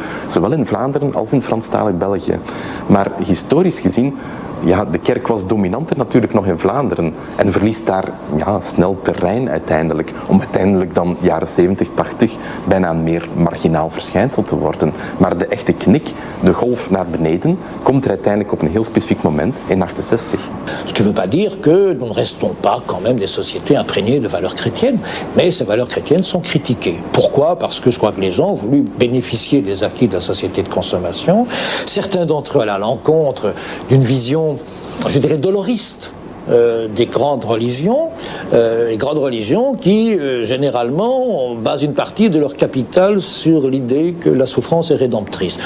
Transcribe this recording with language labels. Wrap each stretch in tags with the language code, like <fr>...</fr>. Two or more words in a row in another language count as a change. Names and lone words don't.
<nl>Zowel in Vlaanderen als in Franstalig België. Maar historisch gezien, ja, de kerk was dominanter natuurlijk nog in Vlaanderen en verliest daar snel terrein uiteindelijk, om uiteindelijk dan jaren 70, 80 bijna een meer marginaal verschijnsel te worden. Maar de echte knik, de golf naar beneden, komt er uiteindelijk op een heel specifiek moment in 68.</nl> <fr>Ce qui ne veut pas dire que nous ne restons pas quand même des sociétés imprégnées de valeurs chrétiennes, mais ces valeurs chrétiennes sont critiquées. Pourquoi? Parce que je crois que les gens ont voulu bénéficier des acquis de la société de consommation. Certains d'entre eux allaient à l'encontre d'une vision, je dirais, doloriste des grandes religions qui, généralement, basent une partie de leur capital sur l'idée que la souffrance est rédemptrice.</fr>